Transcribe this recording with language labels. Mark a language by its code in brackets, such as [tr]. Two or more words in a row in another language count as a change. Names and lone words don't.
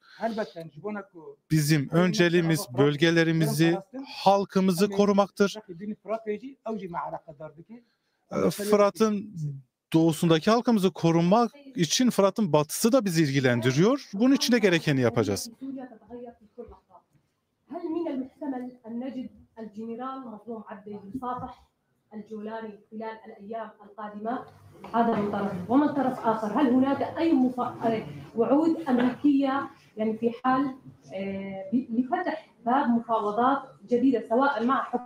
[tr] Bizim önceliğimiz bölgelerimizi, halkımızı korumaktır. Fırat'ın doğusundaki halkımızı korumak için Fırat'ın batısı da bizi ilgilendiriyor. Bunun için de gerekeni yapacağız. [ar] الجولاني خلال الأيام القادمة هذا من طرف ومن طرف آخر هل هناك أي وعود أمريكية يعني في حال لفتح باب مفاوضات جديدة سواء مع